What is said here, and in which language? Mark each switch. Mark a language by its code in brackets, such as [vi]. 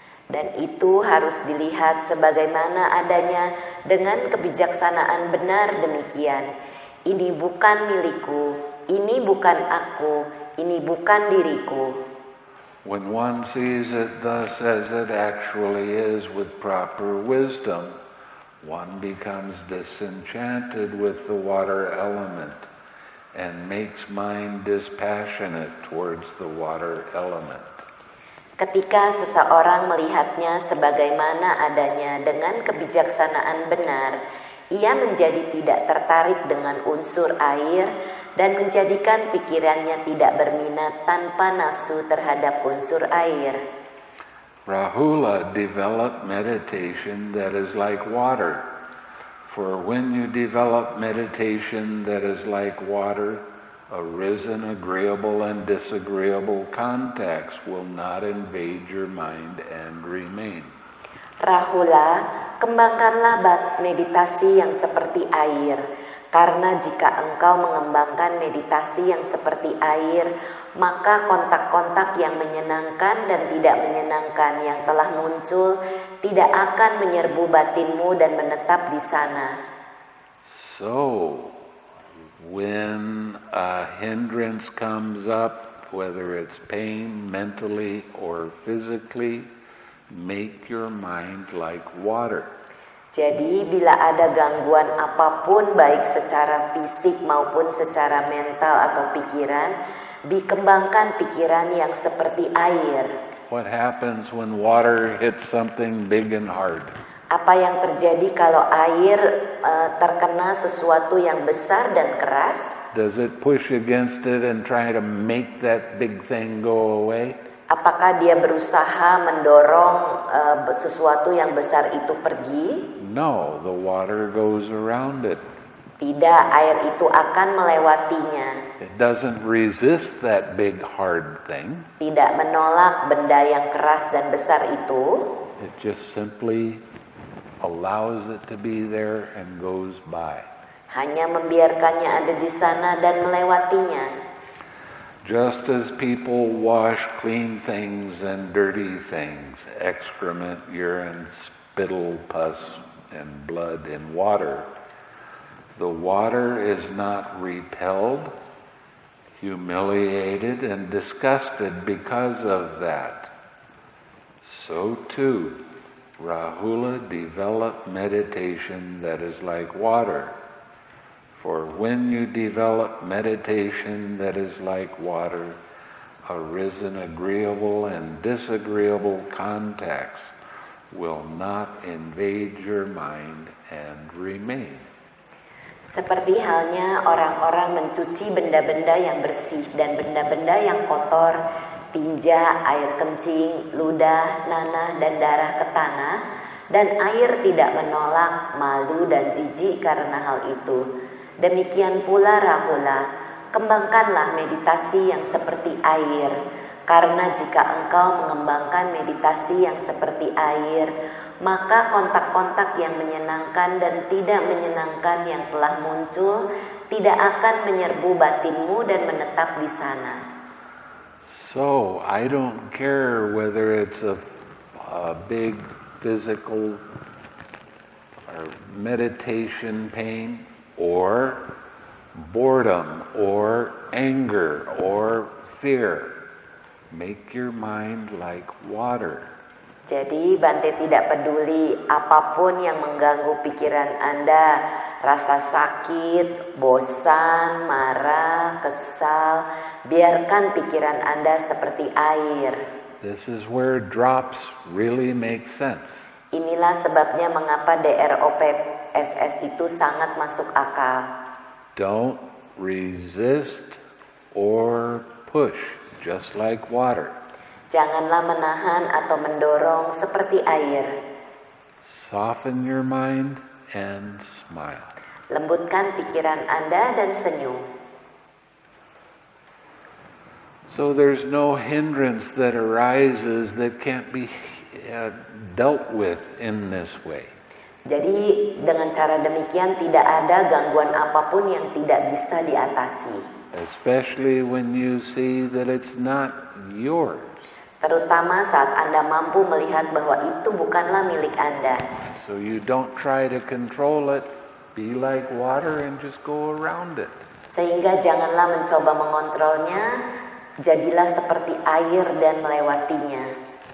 [id] Dan itu harus dilihat sebagaimana adanya dengan kebijaksanaan benar demikian. Ini bukan milikku, ini bukan aku, ini bukan diriku. [en] When one sees it thus as it actually is with proper wisdom, one becomes disenchanted with the water element and makes mind dispassionate towards the water element. [id] Ketika seseorang melihatnya sebagaimana adanya dengan kebijaksanaan benar, ia menjadi tidak tertarik dengan unsur air dan menjadikan pikirannya tidak berminat tanpa nafsu terhadap unsur air. [en] Rahula developed meditation that is like water. For when you develop meditation that is like water, arisen agreeable and disagreeable contacts will not invade your mind and remain. [id] Rahula, kembangkanlah meditasi yang seperti air, karena jika engkau mengembangkan meditasi yang seperti air, maka kontak-kontak yang menyenangkan dan tidak menyenangkan yang telah muncul tidak akan menyerbu batinmu dan menetap di sana. [en] So, when a hindrance comes up, whether it's pain mentally or physically, make your mind like water. [id] Jadi bila ada gangguan apapun baik secara fisik maupun secara mental atau pikiran, dikembangkan pikiran yang seperti air. [en] What happens when water hits something big and hard? [id] Apa yang terjadi kalau air terkena sesuatu yang besar dan keras? [en] Does it push against it and try to make that big thing go away? [id] Apakah dia berusaha mendorong sesuatu yang besar itu pergi? [en] No, the water goes around it. [id] Tidak, air itu akan melewatinya. [en] It doesn't resist that big hard thing. [id] Tidak menolak benda yang keras dan besar itu. [en] It just simply allows it to be there and goes by. [id] Hanya membiarkannya ada di sana dan melewatinya. [en] Just as people wash clean things and dirty things, excrement, urine, spittle, pus, and blood in water, the water is not repelled, humiliated, and disgusted because of that. So too, Rahula developed meditation that is like water. For when you develop meditation that is like water, arisen agreeable and disagreeable contacts will not invade your mind and remain. [id] Seperti halnya orang-orang mencuci benda-benda yang bersih dan benda-benda yang kotor, tinja, air kencing, ludah, nanah, dan darah ke tanah, dan air tidak menolak malu dan jijik karena hal itu. Demikian pula Rahula, kembangkanlah meditasi yang seperti air, karena jika engkau mengembangkan meditasi yang seperti air, maka kontak-kontak yang menyenangkan dan tidak menyenangkan yang telah muncul tidak akan menyerbu batinmu dan menetap di sana. [en] So, I don't care whether it's a big physical or meditation pain, or boredom, or anger, or fear. Make your mind like water. [id] Jadi Bante tidak peduli apapun yang mengganggu pikiran Anda, rasa sakit, bosan, marah, kesal, biarkan pikiran Anda seperti air. [en] This is where drops really make sense. [id] Inilah sebabnya mengapa DROPSS itu sangat masuk akal. [en] Don't resist or push, just like water. [id] Janganlah menahan atau mendorong seperti air. [en] Soften your mind and smile. [id] Lembutkan pikiran Anda dan senyum. [en] So there's no hindrance that arises that can't be dealt with in this way. [id] Jadi dengan cara demikian tidak ada gangguan apapun yang tidak bisa diatasi. [en] Especially when you see that it's not yours. [id] Terutama saat Anda mampu melihat bahwa itu bukanlah milik Anda. [en] So you don't try to control it. Be like water and just go around it. [id] Sehingga janganlah mencoba mengontrolnya, jadilah seperti air dan melewatinya.